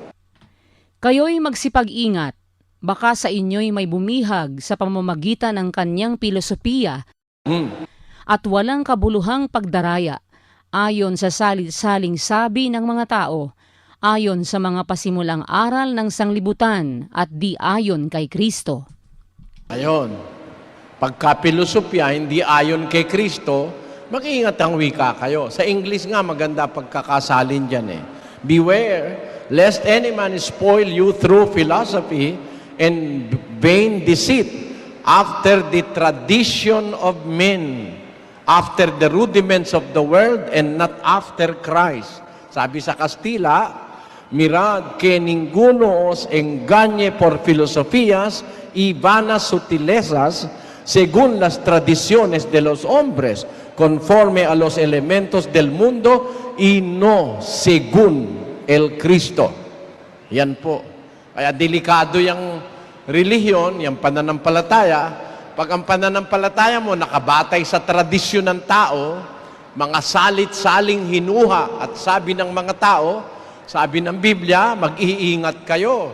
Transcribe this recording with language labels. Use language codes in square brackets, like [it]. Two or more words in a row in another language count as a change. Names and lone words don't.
[tl] Kayo'y magsipag-ingat, baka sa inyo'y may bumihag sa pamamagitan ng kanyang filosofiya at walang kabuluhang pagdaraya, ayon sa salit-saling sabi ng mga tao, ayon sa mga pasimulang aral ng sanglibutan at di ayon kay Kristo. Ayon, pagka-filosofya, hindi ayon kay Kristo, mag-iingat ang wika kayo. Sa English nga, maganda pagkakasalin dyan eh. [en] Beware, lest any man spoil you through philosophy and vain deceit, after the tradition of men, after the rudiments of the world, and not after Christ. [tl] Sabi sa Kastila, [es] mirad que ninguno os engañe por filosofías y vanas sutilezas, según las tradiciones de los hombres, conforme a los elementos del mundo y no según el Cristo. [tl] Yan po. Kaya delikado yung relihiyon, yung pananampalataya. Pag ang pananampalataya mo nakabatay sa tradisyon ng tao, mga salit-saling hinuha at sabi ng mga tao, sabi ng Biblia, mag-iingat kayo.